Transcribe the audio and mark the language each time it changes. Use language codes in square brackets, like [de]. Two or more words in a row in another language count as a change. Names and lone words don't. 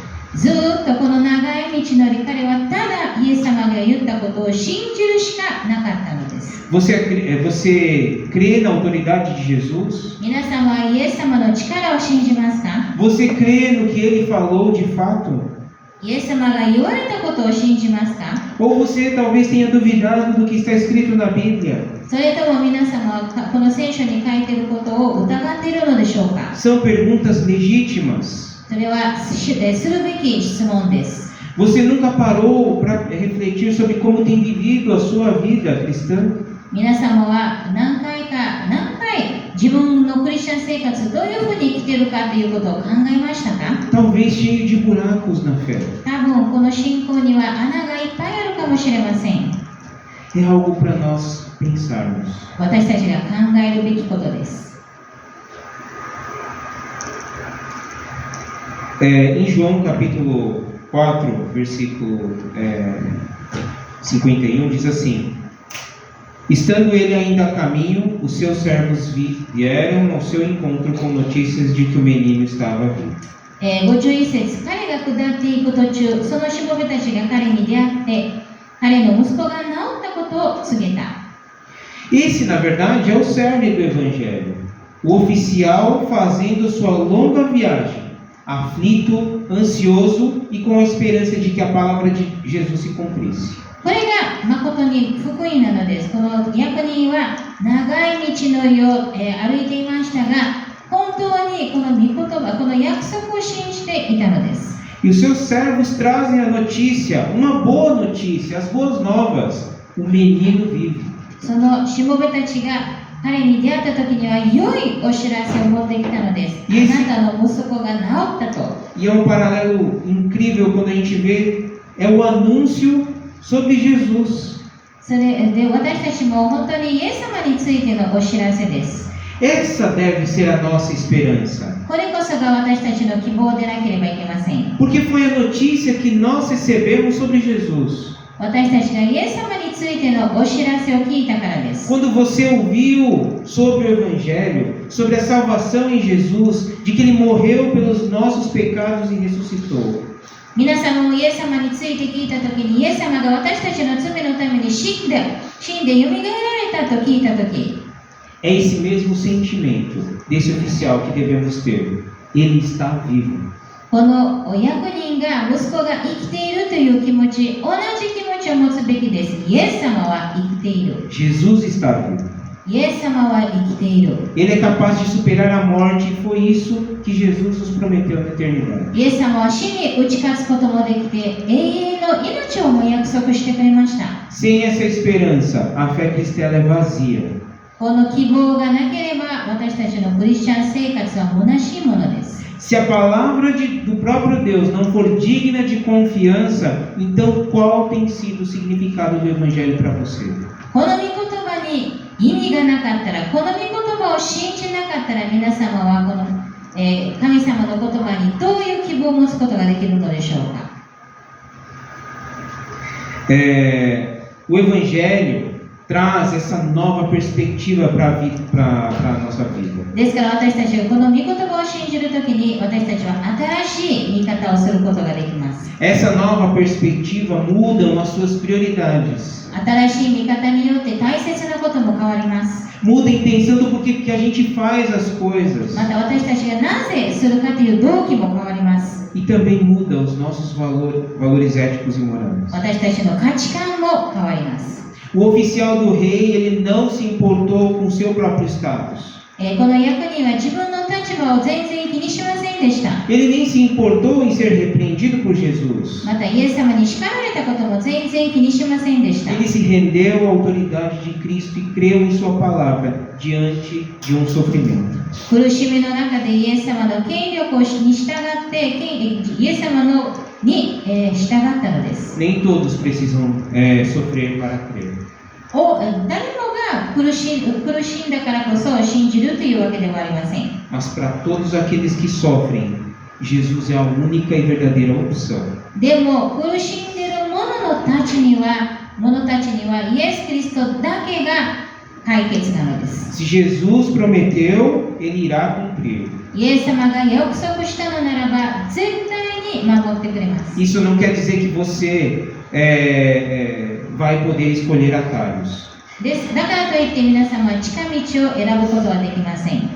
[ja] ずーっとこの長い道のり、彼はただイエス様が言ったことを信じるしかなかったのです。 [pt] Você crê na autoridade de Jesus? [ja] 皆さんはイエス様の力を信じますか？ [pt] Você crê no que ele falou de fato? [ja] イエス様が言われたことを信じますか？ [pt] Ou você talvez tenha duvidado do que está escrito na Bíblia? [ja] それとも皆様はこの聖書に書いていることを疑っているのでしょうか？ [pt] São perguntas legítimas. [ja] それはするべき質問です。 [pt] Você nunca parou para refletir sobre como tem vivido a sua vida cristã? [ja] 皆様は何回自分のクリスチャン生活どういうふうに生きているかということを考えましたか？ [pt] Talvez cheio de buracos na fé. [ja] 多分この信仰には穴がいっぱいあるかもしれません。 [pt] É algo para nós pensarmos. [ja] 私たちが考えるべきことです。 [pt] Em João capítulo 4, versículo 51, diz assim: Estando ele ainda a caminho, os seus servos vieram ao seu encontro com notícias de que o menino estava vivo. [ja] 51 節、彼が下っていく途中、そのしもべたちが彼に出会って、彼の息子が治ったことを告げた。 [pt] Esse, na verdade, é o cerne do Evangelho. O oficial fazendo sua longa viagem, aflito, ansioso e com a esperança de que a palavra de Jesus se cumprisse. [ja] これが誠に福音なのです。この役人は長い道のりを、歩いていましたが、本当にこの御言葉、この約束を信じていたのです。 [pt] E os seus servos trazem a notícia, uma boa notícia, as boas novas. O menino vive. [ja] そのしもべたちが彼に出会った時には良いお知らせを持ってきたのです。あなたの息子が治ったと。 [pt] E é um paralelo incrível quando a gente vê, é o anúncio sobre Jesus. [ja] それで私たちも本当にイエス様についてのお知らせです。 [pt] Essa deve ser a nossa esperança. [ja] これこそが私たちの希望でなければいけません。 [pt] Porque foi a notícia que nós recebemos sobre Jesus. [ja] 私たちがイエス様についてのお知らせを聞いたからです。 [pt] Quando você ouviu sobre o Evangelho, sobre a salvação em Jesus, de que Ele morreu pelos nossos pecados e ressuscitou. [ja] 皆さんもイエス様について聞いたときに、イエス様が私たちの罪のために死んでよみがえられたと聞いたとき、 [pt] É esse mesmo sentimento desse oficial que devemos ter. Ele está vivo. [ja] このお役人が息子が生きているという気持ち、同じ気持ちを持つべきです。イエス様は生きている。 [pt] Jesus está vivo. [ja] イエス様は生きている。 [pt] Ele é capaz de superar a morte e foi isso que Jesus nos prometeu na eternidade. [ja] イエス様は死に打ち勝つこともできて、永遠の命をも約束してくれました。 [pt] Sem essa esperança, a fé cristã é vazia. [ja] この希望がなければ、私たちのクリスチャン生活は虚しいものです。 [pt] Se a palavra do próprio Deus não for digna de confiança, então qual tem sido o significado do Evangelho para você? [ja] この御言葉に意味がなかったら、この御言葉を信じなかったら、皆様はこの、神様の言葉にどういう希望を持つことができるのでしょうか。 [pt] O Evangelho traz essa nova perspectiva para a nossa vida. [ja] ですから私たちがこの御言葉を信じるときに、私たちは新しい見方をすることができます。 [pt] Essa nova perspectiva mudam as suas prioridades. [ja] 新しい見方によって大切なことも変わります。 [pt] Muda a intenção do porquê que a gente faz as coisas. [ja] また私たちがなぜするかという動機も変わります。 [pt] E também muda os nossos valores éticos e morais. [ja] 私たちの価値観も変わります。 [pt] O oficial do rei, ele não se importou com seu próprio status. [ja] この役人は自分の立場を全然気にしませんでした。 [pt] Ele nem se importou em ser repreendido por Jesus. [ja] またイエス様に叱られたことも全然気にしませんでした。 [pt] Ele se rendeu à autoridade de Cristo e creu em sua palavra diante de um sofrimento. [ja] 苦しみの中でイエス様の権力に従ってイエス様に従ったのです。 [pt] Nem todos precisam sofrer para crer. [ja] 誰もが苦しんだからこそ信じるというわけではありません。 [pt] Mas para todos aqueles que sofrem, Jesus é a única e verdadeira opção. [ja] でも苦しんでいる者たちにはイエス・キリストだけが解決なのです。 [pt] Se Jesus prometeu, ele irá cumprir. [ja] イエス様が約束したのならば絶対に守ってくれます。 [pt] Isso não quer dizer que você vai poder escolher atalhos. [ja] だからといって皆様は近道を選ぶことはできません。